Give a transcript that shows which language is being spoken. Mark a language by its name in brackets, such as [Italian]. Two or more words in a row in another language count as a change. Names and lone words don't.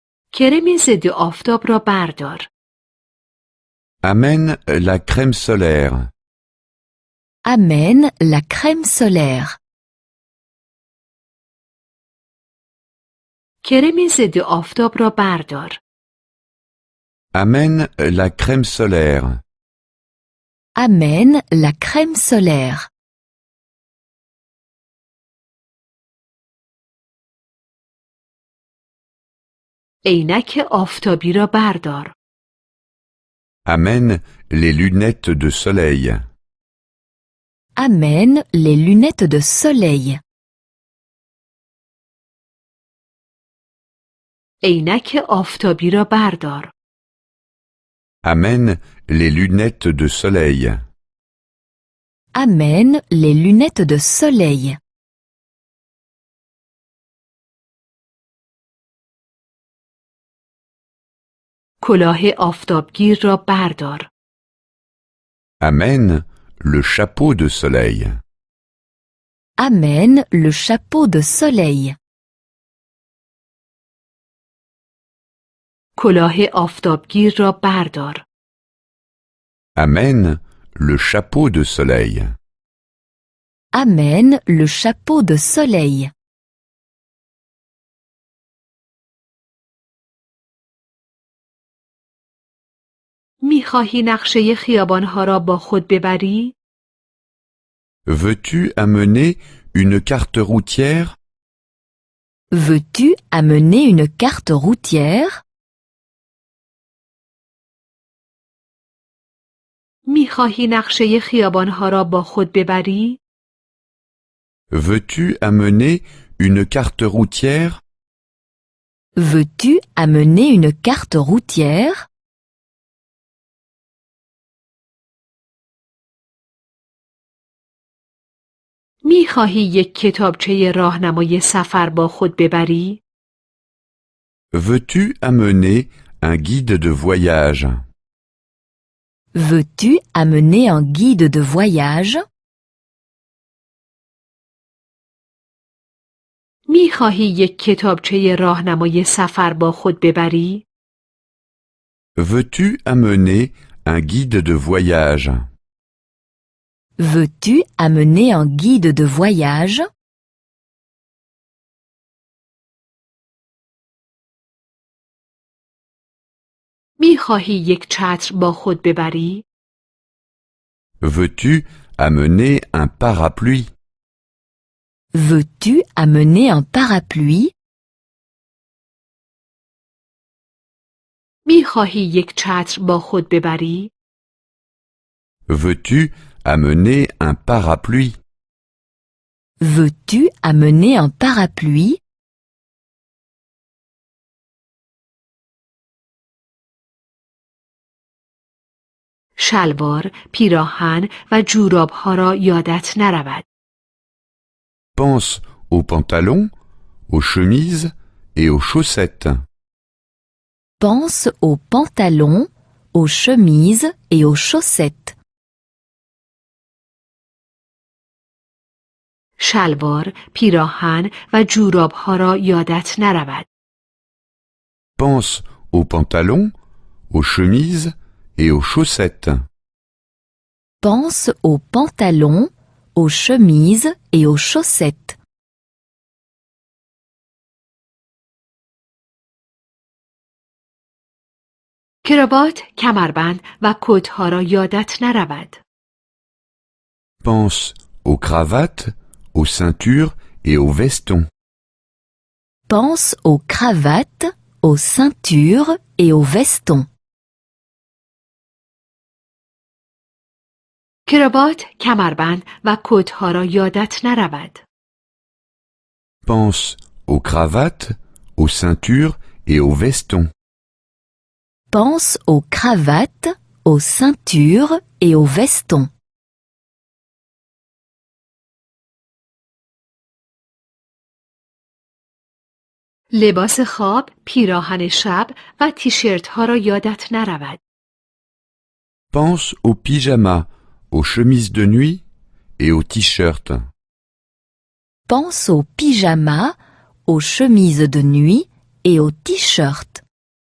[Persian] کرم ضد آفتاب را بردار. [French] Amène la crème solaire. Amène la crème solaire. [Persian] کرم ضد آفتاب را بردار. [French] Amène la crème solaire. Amène la crème solaire. [Persian] عینک آفتابی را بردار. [French] Amène les lunettes de soleil. Amène les lunettes de soleil. [Persian] عینک آفتابی را بردار. [French] Amène les lunettes de soleil. Amène les lunettes de soleil. [Persian] کلاه آفتابگیر را بردار. [French] Amène le chapeau de soleil. Amène le chapeau de soleil. [Persian] کلاه آفتابگیر را بردار. [French] Amène le chapeau de soleil. Amène le chapeau de soleil. [Persian] می‌خواهی نقشه خیابان‌ها را با خود ببری؟ [French] Veux-tu amener une carte routière? Veux-tu amener une carte routière? [Persian] می‌خواهی نقشه خیابان‌ها را با خود ببری؟ [French] Veux-tu amener une carte routière? Veux-tu amener une carte routière? [Persian] می‌خواهی یک کتابچه راهنمای سفر با خود ببری؟ [French] Veux-tu amener un guide de voyage? Veux-tu amener un guide de voyage? [Persian] می‌خواهی یک کتابچه راهنمای سفر با خود ببری؟ [French] Veux-tu amener un guide de voyage? Veux-tu amener un guide de voyage? [Persian] می‌خواهی یک چتر با خود ببری؟ [French] Veux-tu amener un parapluie? Veux-tu amener un parapluie? [Persian] می‌خواهی یک چتر با خود ببری؟ [French] Veux-tu amener un parapluie? Veux-tu amener un parapluie? [Persian] شلوار، پیراهن و جوراب‌ها را یادت نرود. [French] Pense aux pantalons, aux chemises et aux chaussettes. Pense aux pantalons, aux chemises et aux chaussettes. [Persian] شلوار، پیراهن و جوراب‌ها را یادت نرود. [French] Pense aux pantalons, aux chemises et aux chaussettes. Pense aux pantalons, aux chemises et aux chaussettes. [Persian] کراوات، کمربند و کت‌ها را یادت نرود. [French] Pense aux cravates, aux ceintures et aux vestons. Pense aux cravates, aux ceintures et aux vestons. [Persian] کراوات، کمربند و کت‌ها را یادت نرود. [French] Pense aux cravates, aux ceintures et aux vestons. Pense aux cravates, aux ceintures et aux vestons. [Persian] لباس خواب، پیراهن شب و تیشرت‌ها را یادت نرود. [French] Pense aux pyjamas, aux chemises de nuit et aux t-shirts. Pense aux pyjamas, aux chemises de nuit et aux t-shirts.